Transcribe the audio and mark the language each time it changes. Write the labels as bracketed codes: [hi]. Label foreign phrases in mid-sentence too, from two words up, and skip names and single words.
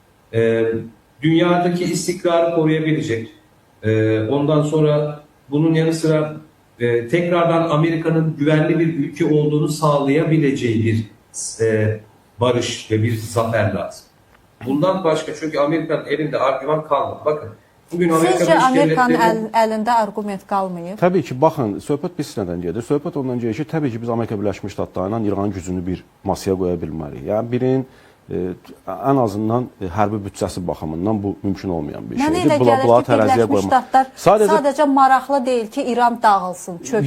[tr] Dünyadaki istikrarı koruyabilecek. Ondan sonra bunun yanı sıra tekrardan Amerika'nın güvenli bir ülke olduğunu sağlayabileceği bir barış ve bir zafer lazım. Bundan başka, çünkü Amerika'nın elinde argüman kalmadı. Bakın bugün [az] Sizcə Amerikanın əlində arqument qalmayıb? Təbii ki, baxın, söhbət biz nədən gedir? Söhbət ondan gedir ki, təbii ki, biz Amerika Birləşmiş Ştatlarıyla İranın gücünü bir masaya qoya bilməliyik. Yəni birinin ən azından hərbi büdcəsi baxımından bu mümkün olmayan bir şeydir. Mənə elə gəlir ki, Birləşmiş Ştatlar sadəcə maraqlı deyil ki, İran dağılsın, çöksün.